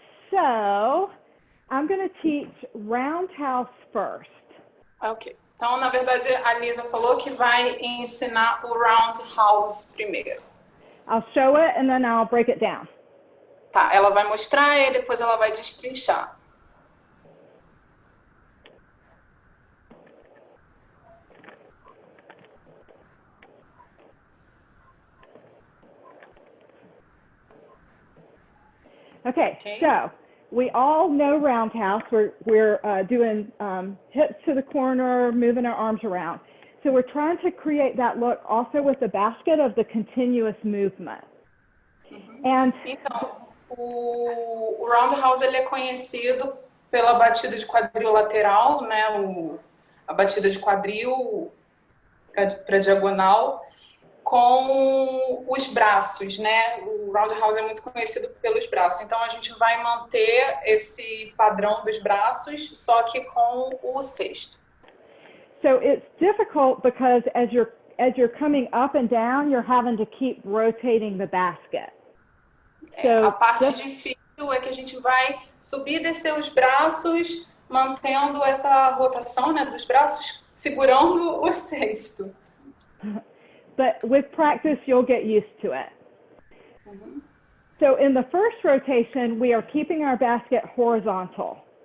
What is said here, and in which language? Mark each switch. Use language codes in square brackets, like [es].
[en] So, I'm going to teach roundhouse first. Ok. [pt] Então, na verdade, a Lisa falou que vai ensinar o roundhouse primeiro. [en] I'll show it and then I'll break it down. [pt] Tá, ela vai mostrar e depois ela vai destrinchar. [en] Okay, so we all know roundhouse. We're doing hips to the corner, moving our arms around. So we're trying to create that look also with the basket of the continuous movement. And [pt] então, o roundhouse ele é conhecido pela batida de quadril lateral, né? A batida de quadril para diagonal com os braços, né? O roundhouse é muito conhecido pelos braços. Então a gente vai manter esse padrão dos braços, só que com o cesto. [en] So it's difficult because as you're coming up and down, you're having to keep rotating the basket. So [pt] a parte difícil é que a gente vai subir e descer os braços, mantendo essa rotação, né, dos braços, segurando o cesto. [en] But with practice, you'll get used to it. So in the first rotation, we are keeping our basket horizontal.